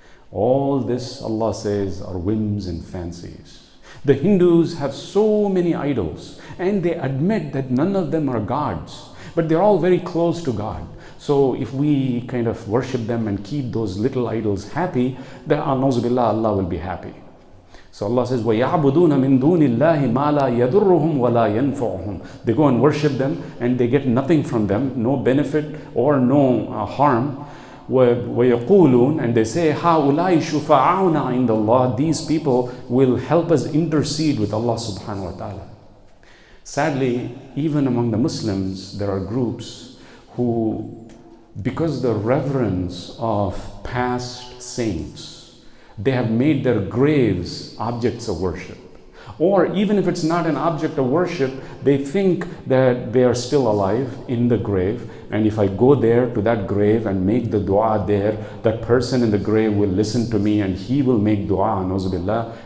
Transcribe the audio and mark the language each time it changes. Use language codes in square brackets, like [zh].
[en] All this, Allah says, are whims and fancies. The Hindus have so many idols and they admit that none of them are gods, but they're all very close to God. So if we kind of worship them and keep those little idols happy, then Allah will be happy. So Allah says, [ar] وَيَعْبُدُونَ مِن دُونِ اللَّهِ مَا لَا يَضُرُّهُمْ وَلَا يَنْفَعُهُم. [en] They go and worship them and they get nothing from them, no benefit or no harm. [ar] وَيَقُولُونَ, [en] and they say, [ar] هَؤُلَاءِ شُفَعَاؤُنَا عِنْدَ اللَّهِ. [en] These people will help us intercede with Allah subhanahu wa ta'ala. Sadly, even among the Muslims, there are groups who, because the reverence of past saints, they have made their graves objects of worship. Or even if it's not an object of worship, they think that they are still alive in the grave, and if I go there to that grave and make the dua there, that person in the grave will listen to me and he will make dua, na'uzubillah.